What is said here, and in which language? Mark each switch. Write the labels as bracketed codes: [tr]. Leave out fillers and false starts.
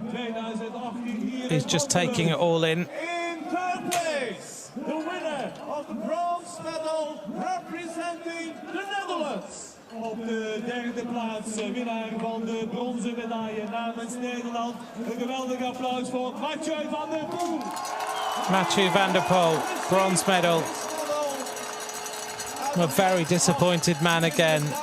[en] He's just taking it all in. In third place, the winner of the bronze medal representing the Netherlands, [nl] Op de derde plaats, winnaar van de bronzen medaille namens Nederland. Een geweldig applaus voor Mathieu van der Poel. [en] Mathieu van der Poel, bronze medal. A very disappointed man again.